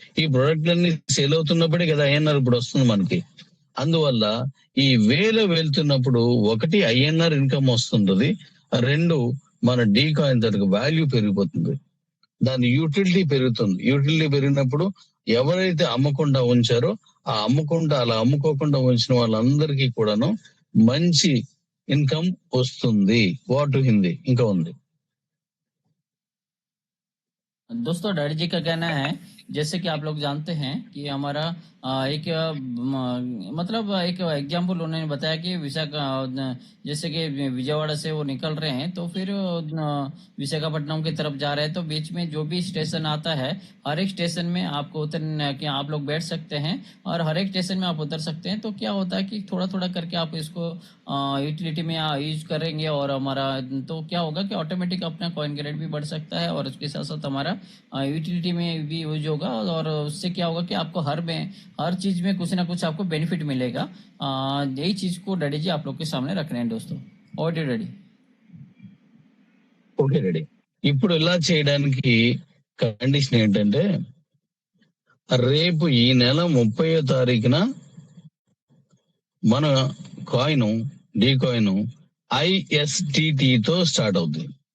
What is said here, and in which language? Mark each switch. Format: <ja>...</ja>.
<te>ఈ ప్రొడక్ట్లన్నీ సేల్ అవుతున్నప్పుడే కదా ఐఎన్ఆర్ ఇప్పుడు వస్తుంది మనకి. అందువల్ల ఈ వేలో వెళ్తున్నప్పుడు ఒకటి ఐఎన్ఆర్ ఇన్కమ్ వస్తుంటది, రెండు మన డీ కాయిన్ దానికి వాల్యూ పెరిగిపోతుంది. దాని యూటిలిటీ పెరుగుతుంది. యూటిలిటీ పెరిగినప్పుడు ఎవరైతే అమ్మకుండా ఉంచారో ఆ అమ్మకుండా అలా అమ్ముకోకుండా ఉంచిన వాళ్ళందరికీ కూడాను మంచి ఇన్కమ్ వస్తుంది.</te> <en>వాటు హిందీ</en> <te>ఇంకా ఉంది.</te> <hi>दोस्तों डैडी जी का कहना है, जैसे कि आप लोग जानते हैं कि हमारा एक मतलब एक एग्जाम्पल उन्होंने बताया कि विशाखा जैसे कि विजयवाड़ा से वो निकल रहे हैं तो फिर विशाखापट्टनम की तरफ जा रहे हैं, तो बीच में जो भी स्टेशन आता है हर एक स्टेशन में आपको उतर कि आप लोग बैठ सकते हैं और हर एक स्टेशन में आप उतर सकते हैं। तो क्या होता है कि थोड़ा थोड़ा करके आप इसको यूटिलिटी में यूज करेंगे और हमारा तो क्या होगा कि ऑटोमेटिक अपना कॉइन का रेट भी बढ़ सकता है और उसके साथ साथ हमारा यूटिलिटी में भी यूज होगा और उससे क्या होगा कि आपको हर चीज में कुछ ना कुछ आपको बेनिफिट मिलेगा। यही चीज को डैडी जी आप लोग के सामने रख रहे हैं दोस्तों। और डैडी</hi> <en>Okay ready.</en> <te>ఇప్పుడు ఇలా చేయడానికి కండిషన్ ఏంటంటే రేపు ఈ నెల 30వ తారీఖున మన కాయిన్ డీ కాయిన్ ISTTతో స్టార్ట్ అవుతుంది.</te>